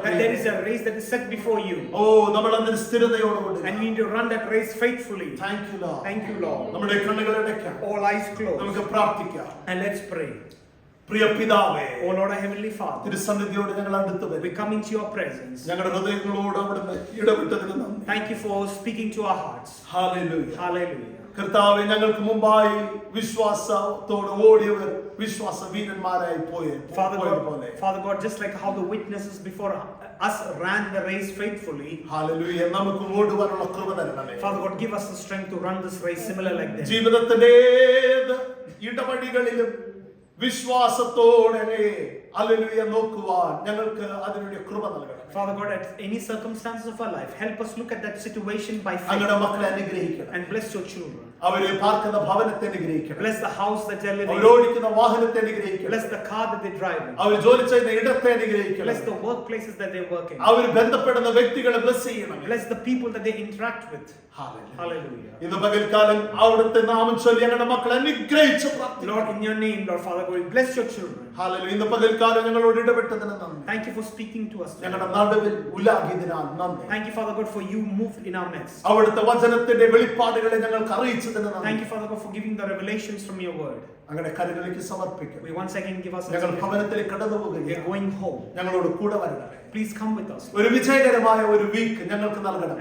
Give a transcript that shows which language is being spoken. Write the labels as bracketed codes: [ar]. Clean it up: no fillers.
[en] That there is a race that is set before you. [ml] ഓ നമ്മൾ അതിന് സ്ഥിരതയോടുകൂടി. [en] And we need to run that race faithfully. Thank you Lord. Thank you, Lord. [ml] നമ്മുടെ കണ്ണുകൾ അടയ്ക്കാം. [en] All eyes closed. [ml] നമുക്ക് പ്രാർത്ഥിക്കാം. [en] And let's pray. [ml] പ്രിയ പിതാവേ, [en] Oh Lord, our Heavenly Father, [ml] തിരുസന്നിധിയോട് ഞങ്ങൾ അടുത്ത് [en] we [ml] വരും. [en] come into your presence. [ml] ഞങ്ങളുടെ ഹൃദയങ്ങളോട് അവിടുന്ന് ഇടപെട്ടതിന് നന്ദി. [en] Thank you for speaking to our hearts. [ml] Hallelujah. [en] Hallelujah. [ml] കർത്താവേ, ഞങ്ങൾക്ക് മുമ്പായി വിശ്വാസത്തോട് ഓടിയവർ വിശ്വാസ വീരന്മാരായി പോയതുപോലെ [en] Father God, just like how the witnesses before us ran the race faithfully, [ml] hallelujah, നമുക്ക് ഓടുവാനുള്ള കൃപ തരണമേ. [en] Father God, give us the strength to run this race similar like that. [ml] ജീവിതത്തിന്റെ ഏത് ഇടപടികളിലും വിശ്വാസത്തോടെ ഹല്ലേലൂയ നോക്കുവാൻ ഞങ്ങൾക്ക് അതിനുവേണ്ടി കൃപ നൽകണം. [en] Father God, at any circumstances of our life, help us look at that situation by faith [ml] അങ്ങയുടെ മക്കളെ അനുഗ്രഹിക്കണം. [en] and bless your children. [ml] അവരെ പാർക്കുന്ന ഭവനത്തെ അനുഗ്രഹിക്കണം. [en] Bless the house that they're living in. [ml] അവരോടിക്കുന്ന വാഹനത്തെ അനുഗ്രഹിക്കണം. [en] Bless the car that they drive in. [ml] അവർ ജോലി ചെയ്യുന്ന ഇടത്തെ അനുഗ്രഹിക്കണം. [en] Bless the workplaces that they work in. [ml] അവർ ബന്ധപ്പെടുന്ന വ്യക്തികളെ ബ്ലസ് ചെയ്യണം. [en] Bless the people that they interact with. Hallelujah. [ml] ഇന്ന് പകൽക്കാലം അവിടുത്തെ നാമം ചൊല്ലി ഞങ്ങളുടെ മക്കളെ അനുഗ്രഹിച്ച് പ്രാർത്ഥിക്കുന്നു. [en] Lord, in your name, Lord Father God, bless your children. Hallelujah. [ml] ഇന്ന് പകൽക്കാലം ഞങ്ങളോട് ഇടപെട്ടതിന് നന്ദി. [en] Thank you for speaking to us. [ml] ഞങ്ങളുടെ നടുവിൽ ഉലാകിയതിനാൽ നന്ദി. [en] Thank you, Father God, for you moved in our midst. [ml] അവിടുത്തെ വചനത്തിന്റെ വെളിപ്പാടുകളെ ഞങ്ങൾക്ക് അറിയിച്ചതിന് നന്ദി. [en] Thank you, Father God, for giving the revelations from your word. [ml] അങ്ങനെ കരങ്ങളിലേക്ക് സമർപ്പിക്കുന്നു. [en] We once again give us [ml] ഞങ്ങൾ [en] a [ml] ഭവനത്തിലേക്ക് കടന്നു [en] We are [ml] പോകുകയാണ്. [en] going home. [ml] ഞങ്ങളോട് കൂടെ വരണമേ. [en] Please come with us [ml] ഒരു വിജയകരമായ ഒരു വീക്ക് ഞങ്ങൾക്ക് നൽകണം.